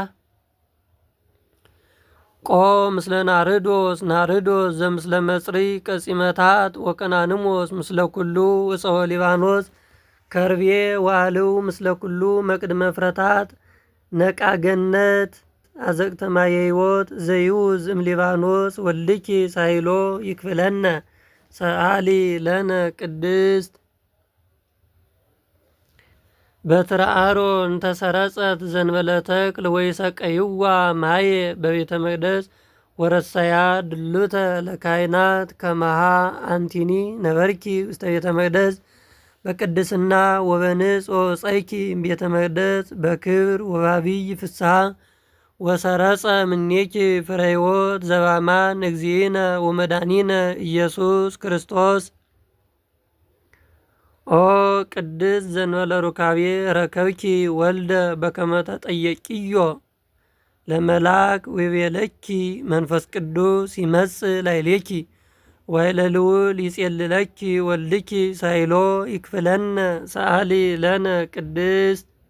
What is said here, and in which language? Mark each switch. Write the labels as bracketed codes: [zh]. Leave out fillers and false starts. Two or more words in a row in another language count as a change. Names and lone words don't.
[gez] ቆ ምስለ ናርዶስ ናርዶስ ዘምስለ መጽሪ ቀጺመታት ወቀናንሞስ ምስለ ኩሉ እፀወ ሊባኖስ ከርቤ ዋልው ምስለ ኩሉ መቅድመ ፍረታት ነቃ ገነት አዘቅተ ማየ ሕይወት ዘይውዝ እም ሊባኖስ ወልኪ ሳይሎ ይክፍለነ ሰአሊ ለነ ቅድስት በትረ አሮን ተሰረጸት ዘንበለ ተክል ወይሰቀይዋ ማየ በቤተ መቅደስ ወረሳያ ድሉተ ለካህናት ከመሃ አንቲኒ ነበርኪ ውስተ ቤተ መቅደስ በቅድስና ወበንጽ ወፀይኪ ቤተ መቅደስ በክብር ወባቢይ ፍስሐ ወሰረጸ ምኔኪ ፍረ ሕይወት ዘባማን እግዚእነ ወመድኃኒነ ኢየሱስ ክርስቶስ ኦ ቅድስት ዘንበለ ሩካቤ ረከብኪ ወልደ በከመ ተጠየቂዮ ለመላክ ወቤለኪ መንፈስ ቅዱስ ይመጽእ ላዕሌኪ ወይለ ልዑል ይጼልለኪ ወልድኪ ሳይሎ ይክፍለነ ሰአሊ ለነ ቅድስት